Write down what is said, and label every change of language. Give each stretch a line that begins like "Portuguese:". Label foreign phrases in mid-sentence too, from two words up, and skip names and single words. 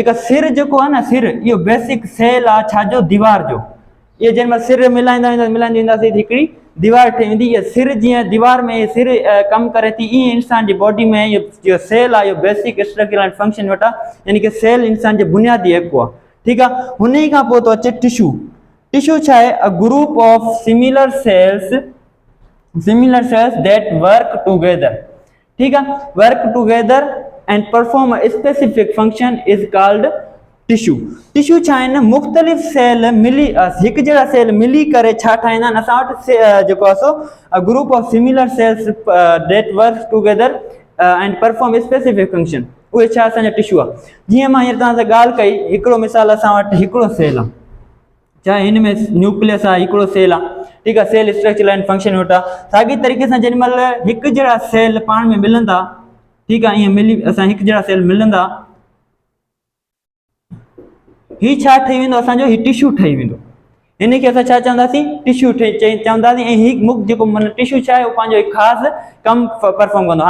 Sindhi: जेका सिर जेको आहे न, सिर इहो
English: basic cell
Sindhi: आहे छाजो, दीवार जो। इहे जंहिं महिल सिर मिलाईंदा वेंदासीं हिकिड़ी दीवार ठही वेंदी। इहा सिर जीअं दीवार में सिर कमु करे थी, ईअं इंसान जी बॉडी में इहो सेल आहे, इहो
English: basic structure and function unit
Sindhi: आहे, यानी कि सेल इंसान जे बुनियादी हिकु आहे, ठीकु आहे। हुन खां पोइ थो अचे टिश्यू। टिश्यू छा आहे,
English: a group of similar cells Similar cells that work together.
Hindi: ठीक है,
English: work together and perform a specific function is called tissue.
Sindhi: Tissue छा आहिनि मुख़्तलिफ़ सेल मिली हिकु जहिड़ा सेल मिली करे छा ठाहींदा आहिनि असां वटि जेको आहे सो
English: group of similar cells that work together and perform a specific function.
Sindhi: उहे छा असांजा टिश्यू आहे. जीअं मां हींअर तव्हां सां ॻाल्हि कई, हिकिड़ो मिसाल असां वटि हिकिड़ो सेल आहे, चाहे हिन में न्यूक्लियस आहे, हिकिड़ो सेल आहे,
Hindi: ठीक है,
English: cell structure and function unit
Sindhi: आहे. साॻी तरीक़े सां जेॾी महिल हिकु जहिड़ा सेल पाण में मिलंदा, ठीक आहे, ईअं मिली असां हिकु जहिड़ा सेल मिलंदा, ही छा ठही वेंदो असांजो, ही टिश्यू ठही वेंदो. हिन खे असां छा चवंदासीं, टिश्यू चवंदासीं. ऐं ही जेको माना टिश्यू छा आहे उहो पंहिंजो हिकु ख़ासि कमु परफॉर्म कंदो.